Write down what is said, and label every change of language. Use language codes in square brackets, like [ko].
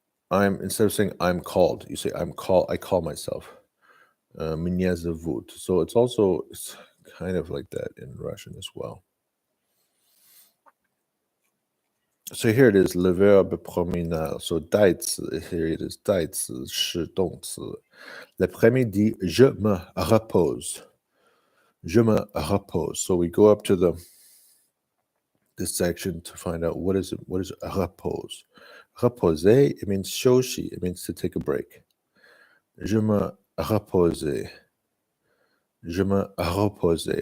[en] instead of saying I'm called, you say I call myself. [ru] Меня зовут. [en] So it's kind of like that in Russian as well. So here it is, [fr] le verbe promenade. [en] So 代词, here it is, [zh] 代词是动词. [fr] L'après-midi, je me repose. Je me repose. [en] So we go up to this section to find out what is repose. Reposer, it means shoshi, it means to take a break. [fr] Je me repose. Je me repose.